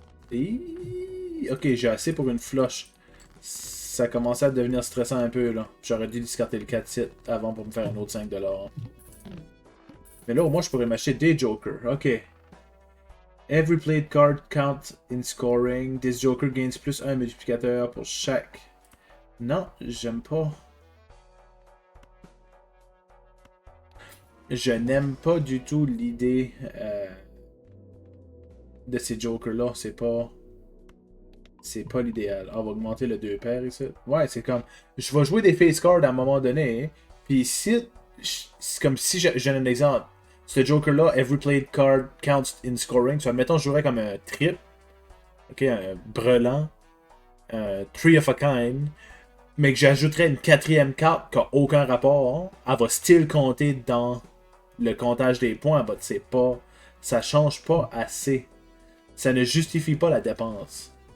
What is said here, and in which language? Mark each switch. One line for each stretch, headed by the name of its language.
French: Et... ok, j'ai assez pour une flush. Ça commençait à devenir stressant un peu là. J'aurais dû discarter le 4 titres avant pour me faire un autre 5$. Mais là, au moins, je pourrais m'acheter des jokers. Ok.
English: Every played card counts in scoring. This joker gains
French: plus un multiplicateur pour chaque. Non, j'aime pas. Je n'aime pas du tout l'idée de ces jokers-là. C'est pas l'idéal. On va augmenter le 2 paires ici. Ouais, c'est comme. Je vais jouer des face cards à un moment donné. Puis ici, c'est comme si j'ai un exemple. Ce Joker-là,
English: every played card counts in scoring.
French: So, admettons, je jouerais comme un trip. Ok, un brelan. Un three of a kind. Mais que j'ajouterais une quatrième carte qui n'a aucun rapport. Hein. Elle va still compter dans le comptage des points. Mais c'est pas. Ça change pas assez. Ça ne justifie pas la dépense.